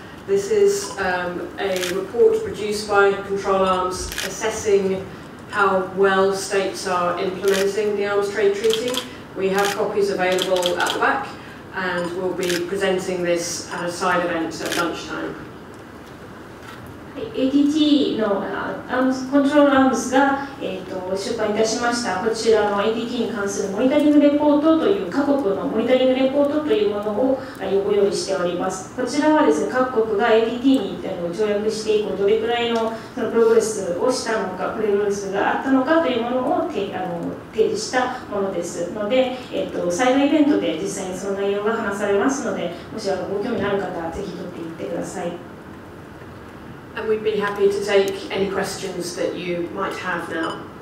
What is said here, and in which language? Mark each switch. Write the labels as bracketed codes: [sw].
[en] This is a report produced by Control Arms assessing how well states are implementing the Arms Trade Treaty. We have copies available at the back, and we'll be presenting this at a side event at lunchtime. [ja] ATT のコントロールアームズが、出版いたしましたこちらの ATT に関するモニタリングレポートという各国のモニタリングレポートというものをご用意しております。こちらはですね、各国が ATT に条約して以降どれくらいのプログレスをしたのか、プログレスがあったのかというものを提示したものですので、サイドイベントで実際にその内容が話されますので、もしご興味のある方はぜひ取っていってください。 [en] And we'd be happy to take any questions that you might have now.